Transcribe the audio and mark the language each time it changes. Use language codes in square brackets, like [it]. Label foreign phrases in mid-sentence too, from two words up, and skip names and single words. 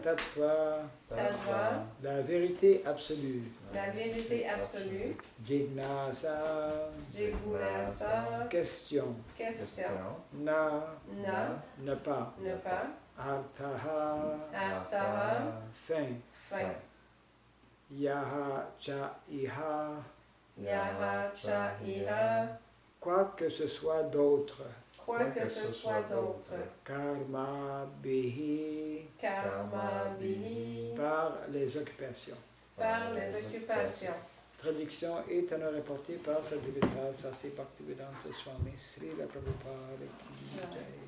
[sa] Tattva Tattva [fr] la vérité absolue la vérité absolue [sa] Jignasa Jignasa [fr] question question [sa] Na Na [fr] ne pas ne pas [sa] Arthaha Artha [fr] fin fin [sa] यह च इह यह च इर [fr] quoi que ce soit d'autre quoi que ce soit d'autre [sa] कर्म बिहि कर्म बिहि [fr] par les occupations. par les occupations. Traduction est à nous rapportée par sa divine Sasi Bhaktivedanta Swami Srila Prabhupada Ki Jai.